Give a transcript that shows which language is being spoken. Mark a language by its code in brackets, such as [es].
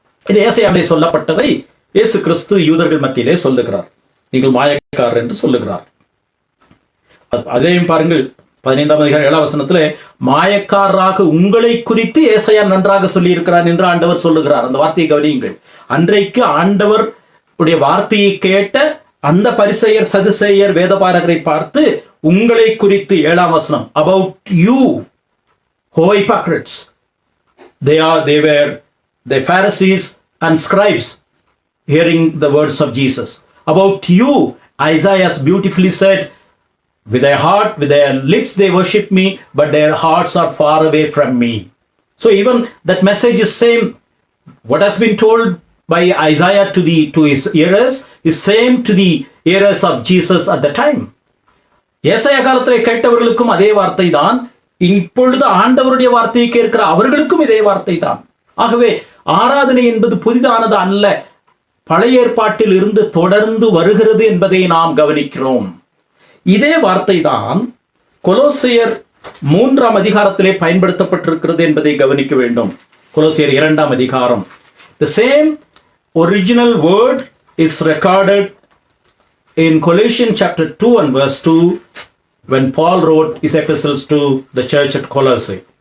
[ta] இது ஏசாயாவிலே சொல்லப்பட்டதை இயேசு கிறிஸ்து யூதர்கள் மத்தியிலே சொல்லுகிறார். நீங்கள் மாயக்காரர் என்று சொல்லுகிறார். அதையும் பாருங்கள், 15ஆம் அதிகாரம் 7ஆம் வசனத்திலே மாயக்காரராக உங்களை குறித்து ஏசாயா நன்றாக சொல்லி இருக்கிறார் என்று ஆண்டவர் சொல்லுகிறார். அந்த வார்த்தையை கவனியுங்கள். அன்றைக்கு ஆண்டவர் உடைய வார்த்தையை கேட்ட அந்த பரிசேயர் சதுசேயர் வேதபாரகரை பார்த்து உங்களை குறித்து 7ஆம் வசனம், [en] about you O hypocrites, they were the Pharisees and scribes hearing the words of Jesus. About you Isaiah beautifully said, with their heart, with their lips they worship me, but their hearts are far away from me. So even that message is same. What has been told by Isaiah to his hearers is same to the hearers of Jesus at the time. [ta] ஏசாயா காலத்திலே கேட்டவர்களுக்கும் அதே வார்த்தை தான், இப்பொழுது ஆண்டவருடைய வார்த்தையை கேட்கிற அவர்களுக்கும் இதே வார்த்தை தான். ஆகவே ஆராதனை என்பது புதிதானது அல்ல, பழைய ஏற்பாட்டில் இருந்து தொடர்ந்து வருகிறது என்பதை நாம் கவனிக்கிறோம். இதே வார்த்தை தான் கொலோசியர் 3ஆம் அதிகாரத்திலே பயன்படுத்தப்பட்டிருக்கிறது என்பதை கவனிக்க வேண்டும். கொலோசியர் 2ஆம் அதிகாரம். [en] The same original word is recorded in Colossians chapter 2 and verse 2 when Paul wrote his epistles to the church at Colossae.